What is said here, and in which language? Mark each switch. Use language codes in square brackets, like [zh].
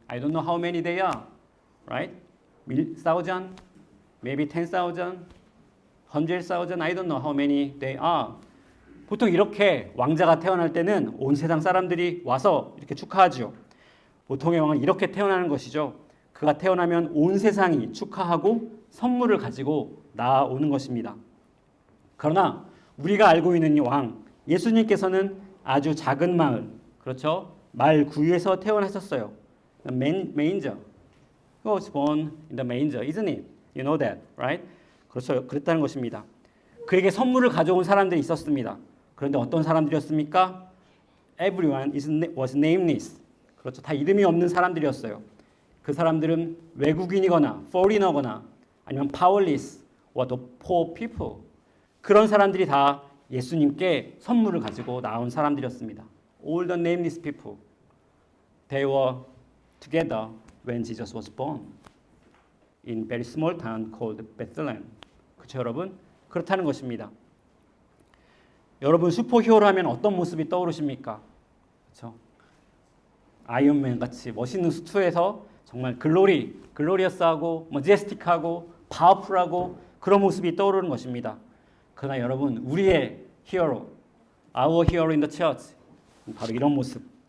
[en] I don't know how many they are, right? 1,000, maybe 10,000, 100,000, I don't know how many they are. [ko] 보통 이렇게 왕자가 태어날 때는 온 세상 사람들이 와서 이렇게 축하하죠. 보통의 왕은 이렇게 태어나는 것이죠. 그가 태어나면 온 세상이 축하하고 선물을 가지고 나오는 것입니다. 그러나 우리가 알고 있는 이 왕, 예수님께서는 아주 작은 마을, 그렇죠? 말 구유에서 태어나셨어요. [en] Manger. He was born in the manger, isn't it? You know that, right? [ko] 그렇죠. 그랬다는 것입니다. 그에게 선물을 가져온 사람들이 있었습니다. 그런데 어떤 사람들이었습니까? [en] Everyone was nameless. [ko] 그렇죠. 다 이름이 없는 사람들이었어요. 그 사람들은 외국인이거나 foreigner거나 아니면 [en] powerless or the poor people. [ko] 그런 사람들이 다 예수님께 선물을 가지고 나온 사람들이었습니다. [en] All the nameless people. They were together when Jesus was born in very small town called Bethlehem. [ko] 그렇죠, 여러분? 그렇다는 것입니다. 여러분 슈퍼히어로 하면 어떤 모습이 떠오르십니까? 그렇죠? 아이언맨 같이 멋있는 수트에서 정말 글로리어스하고 머제스틱하고 파워풀하고 그런 모습이 떠오르는 것입니다. 그러나 여러분 우리의 히어로, [en] our hero in the church [ko] 바로 이런 모습.